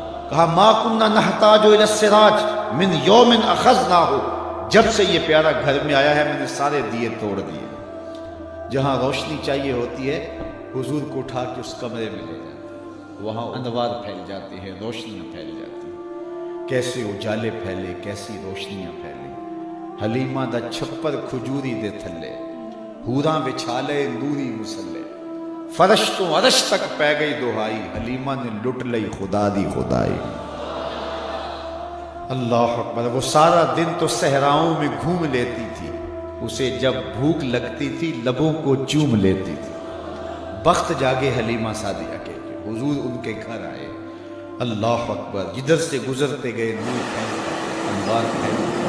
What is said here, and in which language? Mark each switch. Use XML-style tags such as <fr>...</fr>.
<ur>کہا</ur> <ar>ما کننا نحتاج الی السراج من یوم اخذناہ,</ar> <ur>جب سے یہ پیارا گھر میں آیا ہے میں نے سارے دیے توڑ دیے. جہاں روشنی چاہیے ہوتی ہے حضور کو اٹھا کے اس کمرے میں لے جاتے, وہاں انوار پھیل جاتے ہیں, روشنیاں پھیل جاتی ہیں. کیسے اجالے پھیلے, کیسی روشنیاں پھیلے.</ur> <pa>حلیمہ دا چھپر کھجوری دے تھلے, حوراں بچھالے نوری مسلے, فرش تو عرش تک پہ گئی دہائی, حلیمہ نے لٹ لئی خدا دی خدائی.</pa> <ur>اللہ اکبر. وہ سارا دن تو صحراؤں میں گھوم لیتی تھی, اسے جب بھوک لگتی تھی لبوں کو چوم لیتی تھی. بخت جاگے حلیمہ سعدیہ کے, حضور ان کے گھر آئے. اللہ اکبر. جدھر سے گزرتے گئے نور پھیلتا, انوار پھیلتا.</ur>